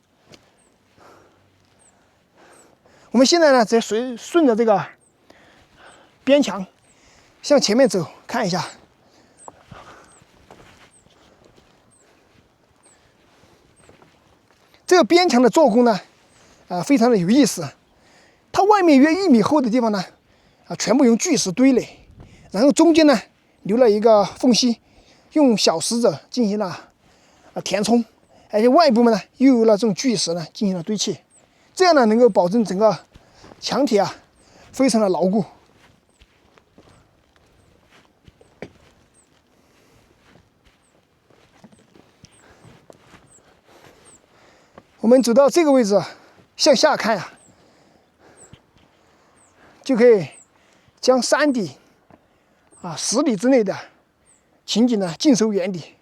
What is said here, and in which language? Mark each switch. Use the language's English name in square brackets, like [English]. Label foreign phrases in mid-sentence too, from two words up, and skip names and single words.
[Chinese] 我們現在呢，直接順着這個邊牆向前面走，看一下。這個邊牆的做工呢，非常的有意思。它外面約1米厚的地方呢，全部用巨石堆垒，然后中间呢留了一個縫隙，用小石子進行了填充，而且外部呢又有了這種巨石呢進行了堆砌，這樣呢能夠保證整個牆體非常的牢固。我們走到這個位置，向下看呀，就可以將山底10里之內的情景呢盡收眼底。